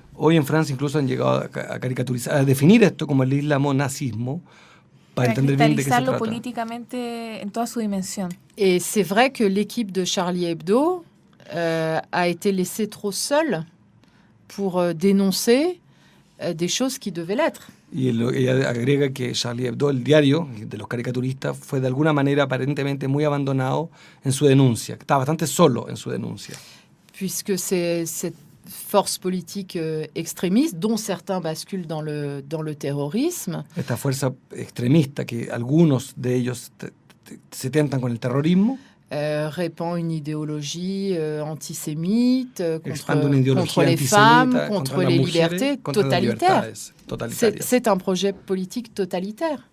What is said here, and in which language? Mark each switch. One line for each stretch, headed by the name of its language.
Spanish: Hoy en Francia incluso han llegado a caricaturizar, a definir esto como el islamo-nazismo, para entender bien de qué se trata. Políticamente en toda su dimensión.
French: Et c'est vrai que l'équipe de Charlie Hebdo a été laissée trop seule pour dénoncer des choses qui devaient l'être.
Spanish: Y ella agrega que Charlie Hebdo, el diario de los caricaturistas, fue de alguna manera aparentemente muy abandonado en su denuncia. Estaba bastante solo en su denuncia.
French: Puisque c'est cette force politique extrémiste, dont certains basculent dans le terrorisme.
Spanish: Esta fuerza extremista, que algunos de ellos se tentan con el terrorismo.
French: Répand une idéologie antisémite contre les femmes, contre les libertés, totalitaire. C'est un projet politique totalitaire.